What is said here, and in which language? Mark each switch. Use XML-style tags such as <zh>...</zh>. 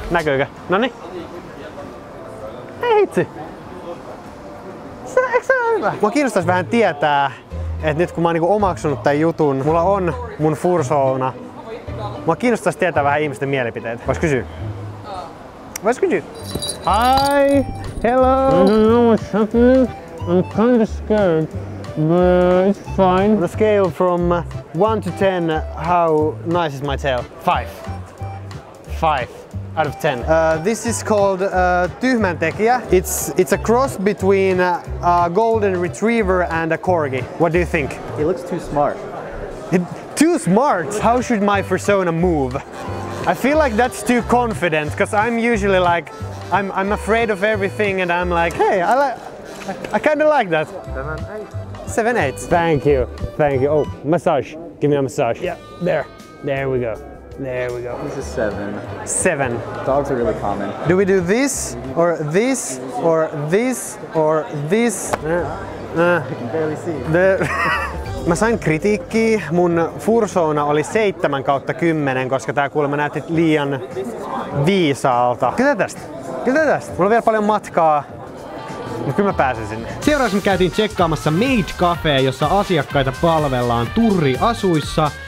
<fi>Näkyykö? Noniin. Hei hitsi! Eikö se ole hyvä? Mua kiinnostais vähän tietää, että nyt kun mä oon niinku omaksunut tän jutun, mulla on mun fursona. Mua kiinnostais tietää vähän ihmisten mielipiteitä. Vois kysyä? Vois kysyä?</fi> <en>Hi! Hello! I don't know what's happening. I'm kind of scared, but it's fine. On a scale from 1 to 10, how nice is my tail? 5. 5 out of 10. This is called tyhmäntekijä. It's a cross between a golden retriever and a corgi. What do you think? He looks too smart. Too smart? How should my persona move? I feel like that's too confident, because I'm usually like, I'm afraid of everything, and I'm like, hey, I kind of like that. 7, 8. Thank you. Oh, massage. Give me a massage. Yeah, there we go. There we go. He's a 7. 7. Dogs are really common. Do we do this, or this, or this, or this? I can barely see.</en> <fi>Mä sain kritiikkiä. Mun fursona oli 7/10, koska tää kuulemma näytti liian viisaalta. Kyllä tästä. Mulla on vielä paljon matkaa. Mutta kyllä mä pääsen sinne. Seuraavaksi me käytiin tsekkaamassa Made Café, jossa asiakkaita palvellaan turriasuissa.</fi>